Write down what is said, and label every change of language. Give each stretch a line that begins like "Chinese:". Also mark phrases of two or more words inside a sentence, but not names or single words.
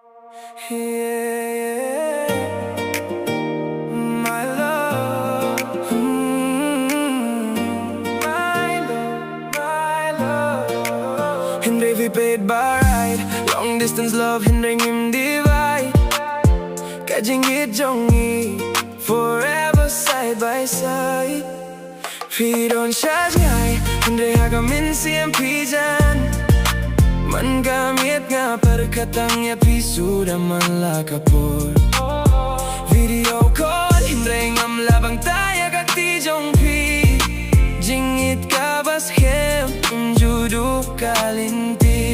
English: Yeah, my love, my love, my love.
Khasi: Hynrei vi paidbah ride,
English: long distance love
Khasi: Hynrei ngim divide. Ka Jingieit jong
English: forever side by side.
Khasi: Phi
English: don't charge
Khasi: ngai, Hynrei haga mynsiem pijan. Man ka miet nga pyrkhat llNew suda man lakapor.
English: Video call Hynrei ngam labang taya kati jong phi.
Khasi: Jingieit kaba skhem judu ka lynti.